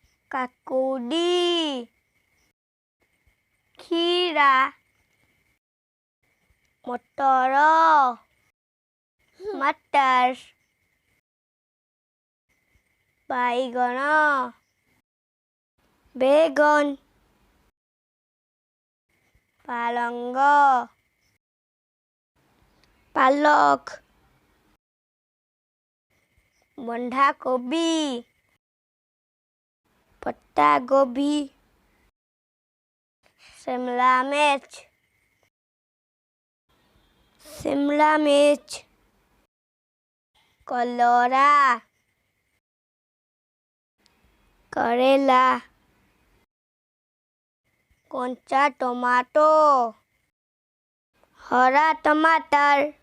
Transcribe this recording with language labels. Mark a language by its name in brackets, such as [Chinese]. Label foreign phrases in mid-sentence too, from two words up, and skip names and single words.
[Odia] କାକୁଡ଼ି କ୍ଷୀରା ମଟର ମଟର ବାଇଗଣ ବେଗନ ପାଲଙ୍ଗ ପାଲକ ବନ୍ଧାକୋବି [Hindi] ପତ୍ତାକୋବି शिमला मिर्च कलरा करेला कच्चा टमाटो हरा टमाटर